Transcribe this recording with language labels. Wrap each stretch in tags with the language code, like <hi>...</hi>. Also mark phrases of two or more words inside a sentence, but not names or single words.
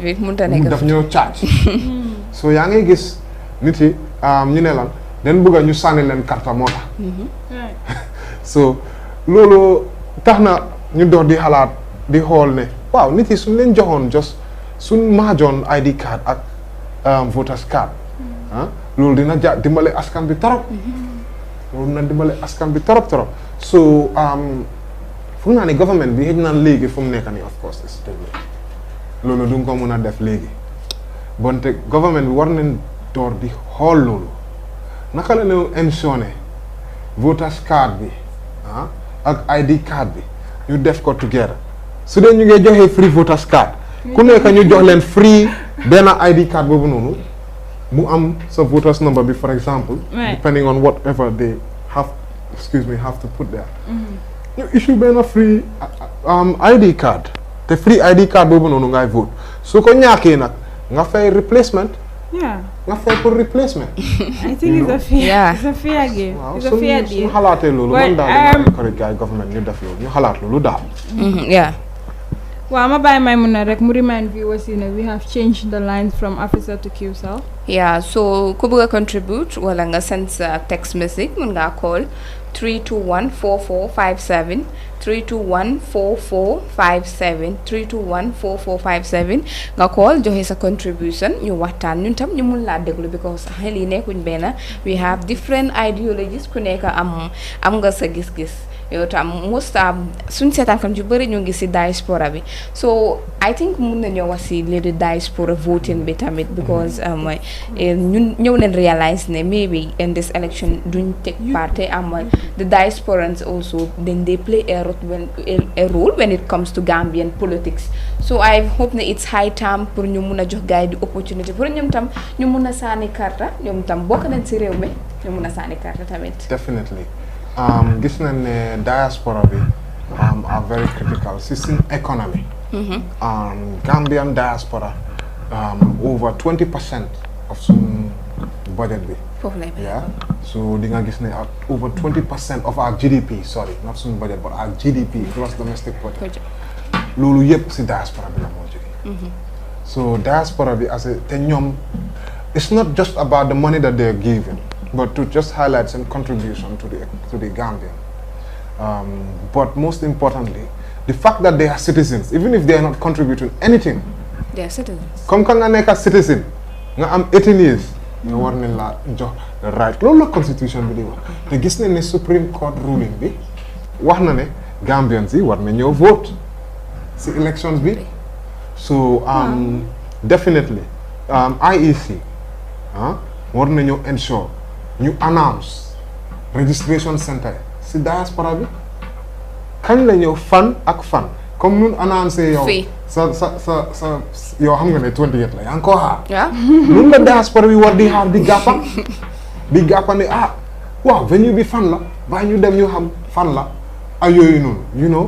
<wo>bi mënut a nekk daf ñoo charge so yaa ngi gis nit yi ñu ne lan den bëgg a ñu sànni leen carte moo tax so loolu tax na ñu dox di xalaat di xool ne waaw nit yi suñ leen joxoon just suñ maajoon</wo> <en>ID card</en> <wo>ak</wo> <en>voters card</en> <wo>loolu dina dimbale askan bi torop loolu dina dimbale askan bi torop so fu mu naa ne government bi xëj naan léegi fu mu nekk nii</wo> <en>of course</en> <wo>is loolu du nga ko mën a def léegi bonte government bi war nañ door di xool loolu naka la ñu ensure</wo> <en>voters card</en> <wo>bi ak</wo> <en>ID card</en> <wo>bi ñu def ko together su dee ñu ngi joxe</wo> <en>free voters card</en> <wo>ku nekk ñu jox leen free benn ID card boobu noonu mu am sa</wo> <en>voters number</en> <wo>bi</wo> <en>for example depending on whatever they have to put there</en> <wo>ñu issue benn</wo> <en>free ID card</en> <wo>te</wo> <en>free ID card</en> <wo>boobu noonu ngay vote su ko ñàkkee nag nga fay replacement nga fay pour replacement</wo> <en>I think it's a fair game. It's a fair deal.</en> <wo>su xalaatee loolu man daal encourage gars government ñu def loolu ñu xalaat loolu daal</wo> <en>Well, I'm about Maimuna rek mu remind viewers, we have changed the lines from officer to QCell.</en> <wo>Yeah, so ku bëgg a contribute wala nga send sa</wo> <en>text message</en> <wo>mun nga call 321-4457 321-4457 321-4457 nga call joxe sa contribution ñu waxtaan ñun tam ñu mun laa déglu because xel yi nekkuñ benn</wo> <en>we have different ideologies</en> <wo>ku nekk am nga sa gis-gis yow tam most suñ seetaan kam ju bëri ñu ngi si diaspora bi</wo> <en>so I think</en> <wo>mun nañoo wax si léegi</wo> <en>diaspora voting</en> <wo>bi tamit because ñun ñëw nañ realize ne</wo> <en>maybe in this election</en> <wo>duñ</wo> <en>take part the diasporans also then they play a role when it comes to Gambian politics so I hope</en> <wo>ne</wo> <en>it's high time</en> <wo>pour ñu mun a jox gars yi di opportunity pour ñoom tam ñu mun a sànni karta ñoom tam bokk nañ si réew mi ñu mun a sànni karta tamit</wo> <en>definitely</en> <wo>gis nañ ne</wo> <en>diaspora bi are very critical system economy Gambian diaspora over 20% of some budget bi. Yeah. So di nga gis ne over 20% of our GDP, sorry, not some budget, but our GDP, gross domestic product.</en> <wo>Loolu yëpp si diaspora bi la moo jógee. So diaspora bi as a te ñoom,</wo> <en>it's not just about the money that they're giving, but to just highlight some contribution to the Gambia. But most importantly, the fact that they are citizens, even if they are not contributing anything. They are citizens.</en> <wo>Comme ka nga nekk citizen, nga am 18 years, nga war nañ la jox</wo> <en>the right.</en> <wo>Loolu la constitution bi di wax. Te gis nañ ne</wo> <en>Supreme Court ruling</en> <wo>bi wax na ne Gambians yi war na ñëw vote si elections bi. So definitely IEC war na ñëw ensure ñu announce</wo> <en>registration center</en> <wo>si diaspora bi kañ la ñëw fan ak fan comme nun annoncé yow sa yow xam nga ne 28 la yaa ngi koo xaar nun la diaspora bi war di xaar di gàppa ne waaw venue bi fan la ba ñu dem ñu xam fan la ay yooyu noonu</wo> <en>you know.</en>